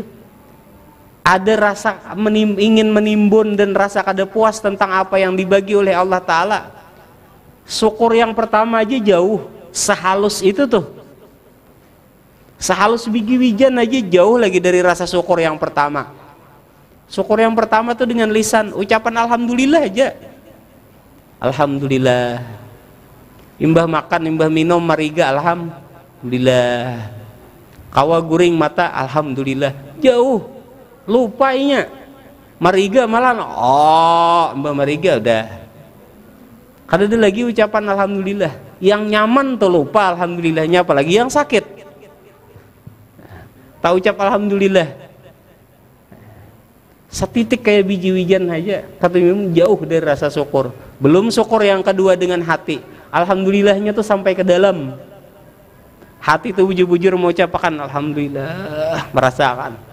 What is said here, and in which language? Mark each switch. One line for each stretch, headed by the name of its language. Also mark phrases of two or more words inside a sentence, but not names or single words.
Indonesian: Ada rasa ingin menimbun dan rasa kada puas tentang apa yang dibagi oleh Allah Ta'ala. Syukur yang pertama aja jauh, sehalus itu tuh, sehalus biji wijan aja jauh lagi dari rasa syukur yang pertama. Syukur yang pertama tuh dengan lisan, ucapan alhamdulillah aja. Alhamdulillah.
Banjar: Imbah makan, imbah minum, mariga alhamdulillah. Kawa guring mata, alhamdulillah. Jauh. Lupainya mariga malah mbak mariga udah kada ada lagi ucapan alhamdulillah.
Indonesian: Yang nyaman tuh lupa alhamdulillahnya, apalagi yang sakit tak ucap alhamdulillah. Setitik kayak biji wijan aja kata memang jauh dari rasa syukur. Belum syukur yang kedua dengan hati, alhamdulillahnya tuh sampai ke dalam hati tuh, bujur-bujur mau ucapkan alhamdulillah, merasakan.